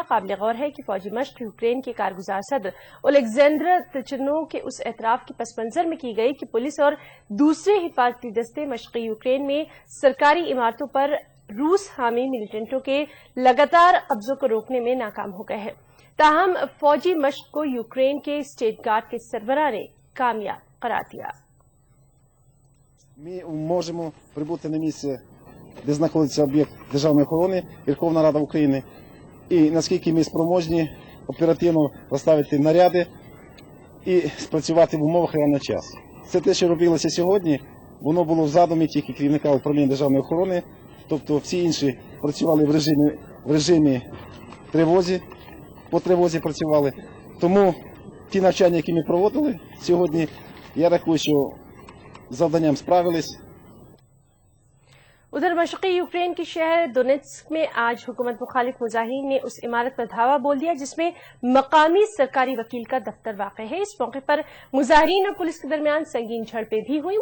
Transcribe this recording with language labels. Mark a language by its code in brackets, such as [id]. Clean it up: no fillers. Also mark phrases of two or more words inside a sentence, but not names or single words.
[ur] قابلِ غور ہے کہ فوجی مشق یوکرین کے کارگزار صدر اولیکزینڈر توچنوف کے اس اعتراف کے پس منظر میں کی گئی کہ پولیس اور دوسرے حفاظتی دستے مشرقی یوکرین میں سرکاری عمارتوں پر روس حامی ملیٹنٹوں کے لگاتار قبضوں کو روکنے میں ناکام ہو گئے ہیں. تاہم فوجی مشق کو یوکرین کے اسٹیٹ گارڈ کے سربراہ نے کامیاب قرار دیا. [uk] Ми можемо прибути на місце, де знаходиться об'єкт державної охорони, Верховна Рада України, і наскільки ми спроможні оперативно розставити наряди і спрацювати в умовах реального часу. Це те, що робилося сьогодні, воно було в задумі тільки керівника управління державної охорони, тобто всі інші працювали в режимі тривозі, по тривозі працювали. Тому ті навчання, які ми проводили сьогодні, я рахую, що завданням справились। [ur] ادھر مشرقی یوکرین کے شہر دونیتسک میں آج حکومت مخالف مظاہرین نے اس عمارت پر دھاوا بول دیا جس میں مقامی سرکاری وکیل کا دفتر واقع ہے. اس موقع پر مظاہرین اور پولیس کے درمیان سنگین جھڑپیں بھی ہوئی.